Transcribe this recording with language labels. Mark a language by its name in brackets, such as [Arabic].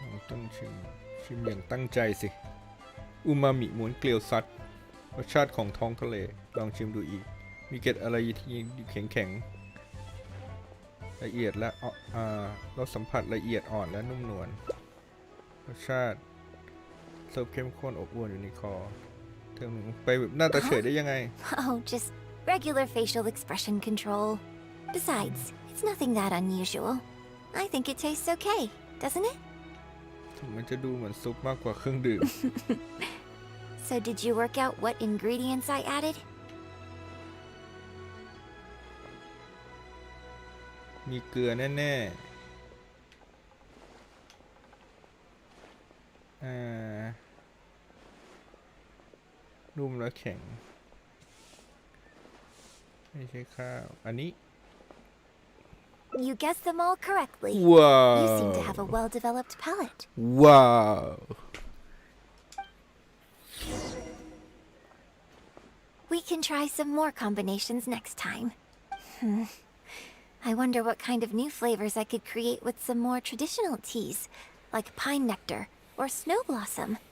[Thai] ต้องชิมอย่างตั้งใจสิอูมามิม้วนเกลียวซัดรสชาติของท้องทะเลลองชิมดูอีกมีเกล็ดอะไรที่แข็งละเอียดและรสสัมผัสละเอียดอ่อนและนุ่มนวลรสชาติเสิร์ฟเข้มข้นอบอวลอยู่ในคอเธอไปแบบหน้าตาเฉยได้ยังไง [English] Oh, just regular facial expression control. Besides, it's nothing that unusual. I think it tastes okay, doesn't it? [Thai] ถึงมันจะดูเหมือนซุปมากกว่าเครื่องดื่ม [English] So did you work out what ingredients I added? [Thai] มีเกลือแน่ๆนุ่มและแข็งไม่ใช่ข้าวอันนี้ [English] You guessed them all correctly. ว้า You seem to ว have a well-developed palate. ว้าว We can try some more combinations next time. I wonder what kind of new flavors I could create with some more traditional teas, like pine nectar or snow blossom.